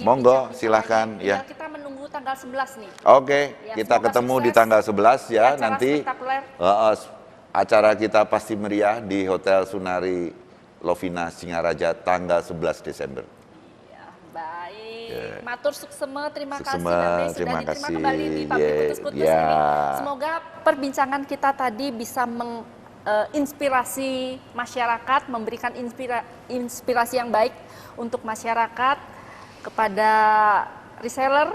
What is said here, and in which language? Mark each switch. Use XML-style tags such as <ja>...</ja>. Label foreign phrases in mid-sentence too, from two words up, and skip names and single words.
<id>Monggo, bincang-bincang silahkan, lagi. ya. Tinggal kita menunggu tanggal 11 nih. Oke, Ya, kita semoga ketemu di sukses. tanggal 11 ya, Acara nanti spektakuler. acara kita pasti meriah di Hotel Sunari Lovina Singaraja tanggal 11 Desember. Ya, baik. Ya.</id> <ban>Matur suksema,</ban> <id>terima kasih Suksema, Babe sudah terima diterima kasih. kembali di Pabrik Kutus-Kutus Ya. ini. Semoga perbincangan kita tadi bisa menginspirasi masyarakat, memberikan inspirasi yang baik untuk masyarakat, kepada reseller,</id>